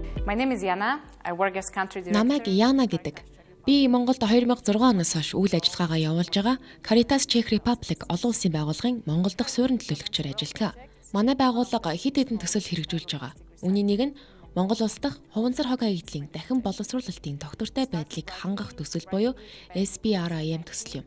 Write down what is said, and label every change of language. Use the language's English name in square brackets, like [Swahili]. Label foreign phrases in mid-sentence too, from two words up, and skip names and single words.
[English] My name is Yana. I work as country director. [Mongolian] Намайг Яна гэдэг. Би Монголд 2006 оноос хойш үйл ажиллагаагаа явуулж байгаа Caritas Czech Republic олон улсын байгууллагын Монгол дахь суурин төлөөлөгчөөр ажилладаг. Манай байгууллага хэд хэдэн төсөл хэрэгжүүлж байгаа. Үүний нэг нь Монгол улс дахь хуванцар хог хаягдлын дахин боловсруулалтын тогтвортой байдлыг хангах төсөл буюу SBRIM төсөл юм.